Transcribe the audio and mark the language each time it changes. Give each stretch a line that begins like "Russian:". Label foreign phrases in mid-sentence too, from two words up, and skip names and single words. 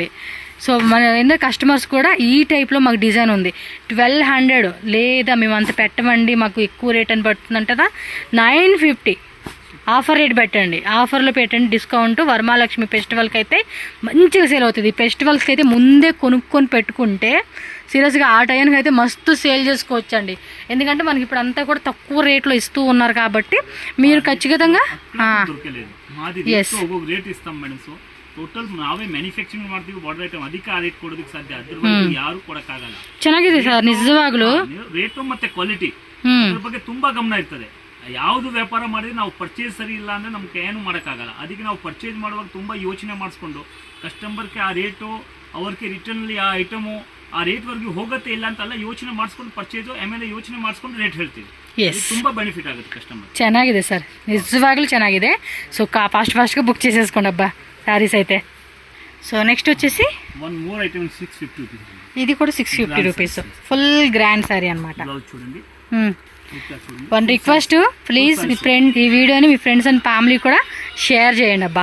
Telugu: సో మన ఏంటంటే కస్టమర్స్ కూడా ఈ టైప్లో మాకు డిజైన్ ఉంది 1200 లేదా మేము అంత పెట్టమండి మాకు ఎక్కువ రేట్ అని పడుతుందంటదా 950
English: offer rate
Telugu: పెట్టండి, ఆఫర్లో పెట్టండి డిస్కౌంట్. వరమహాలక్ష్మి ఫెస్టివల్కి అయితే మంచిగా సేల్ అవుతుంది. ఫెస్టివల్స్కి అయితే ముందే కొనుక్కొని పెట్టుకుంటే సీరియస్గా ఆ టైంకి అయితే మస్తు సేల్ చేసుకోవచ్చు అండి. ఎందుకంటే మనకి ఇప్పుడు అంతా కూడా తక్కువ రేట్లో ఇస్తూ ఉన్నారు కాబట్టి మీరు ఖచ్చితంగా ఎస్
Kannada: ಟೋಟಲ್ ನಾವೇ ಮ್ಯಾನುಫ್ಯಾಕ್ಚರಿಂಗ್ ಮಾಡ್ತೀವಿ. ಬಾರ್ಡರ್ ಐಟಮ್ ಅದಕ್ಕೆ ಆ ರೇಟ್ ಕೊಡೋದಕ್ಕೆ ಸಾಧ್ಯ, ಅದ್ರವರೆಗೆ ಯಾರು ಕೊಡಕ್ಕಾಗಲ್ಲ. ಚೆನ್ನಾಗಿದೆ ಸರ್ ನಿಜವಾಗ್ಲೂ. ರೇಟು ಮತ್ತೆ ಕ್ವಾಲಿಟಿ ಅದ್ರ ಬಗ್ಗೆ ತುಂಬಾ ಗಮನ ಇರ್ತದೆ. ಯಾವುದು ವ್ಯಾಪಾರ ಮಾಡಿದ್ರೆ ನಾವು ಪರ್ಚೇಸ್ ಸರಿ ಇಲ್ಲ ಅಂದ್ರೆ ನಮ್ಗೆ ಏನು ಮಾಡೋಕ್ಕಾಗಲ್ಲ. ಅದಕ್ಕೆ ನಾವು ಪರ್ಚೇಸ್ ಮಾಡುವಾಗ ತುಂಬಾ ಯೋಚನೆ ಮಾಡಿಸ್ಕೊಂಡು ಕಸ್ಟಮರ್ಗೆ ಆ ರೇಟು ಅವ್ರಿಗೆ ರಿಟರ್ನ್ ಆ ಐಟಮು ಆ ರೇಟ್ವರೆಗೆ ಹೋಗುತ್ತೆ ಇಲ್ಲ ಅಂತಲ್ಲ ಯೋಚನೆ ಮಾಡಿಸ್ಕೊಂಡು ಪರ್ಚೇಸು ಆಮೇಲೆ ಯೋಚನೆ ಮಾಡಿಸ್ಕೊಂಡು ರೇಟ್ ಹೇಳ್ತೀವಿ. ತುಂಬಾ ಬೆನಿಫಿಟ್ ಆಗುತ್ತೆ ಕಸ್ಟಮರ್. ಚೆನ್ನಾಗಿದೆ ಸರ್ నిజవాగ్లూ ಚೆನ್ನಾಗಿದೆ.
Telugu: సో ఫాస్ట్గా బుక్ చేసేసుకోండి అబ్బా శారీస్ అయితే. సో నెక్స్ట్ వచ్చేసి
English: one more item 650 rupees.
Telugu: ఇది కూడా
English: 650 rupees full grand saree
Telugu: అనమాట. చూడండి.
English: one request please
Telugu: మీ ఫ్రెండ్ ఈ వీడియోని మీ
English: friends and family
Telugu: కూడా షేర్ చేయండి అబ్బా.